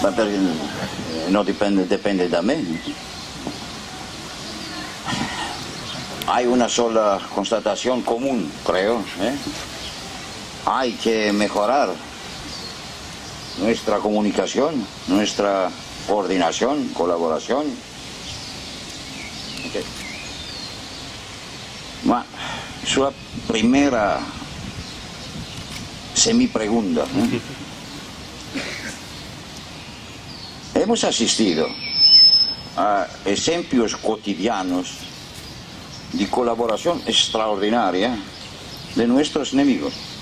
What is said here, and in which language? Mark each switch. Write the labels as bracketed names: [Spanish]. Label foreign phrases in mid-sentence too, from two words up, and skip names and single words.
[Spanish] no depende de mí. Hay una sola constatación común, creo. Hay que mejorar nuestra comunicación, nuestra coordinación, colaboración. Okay. [Italian] Ma sulla [Spanish] primera semi-pregunta. Hemos asistido a ejemplos cotidianos de colaboración extraordinaria de nuestros enemigos,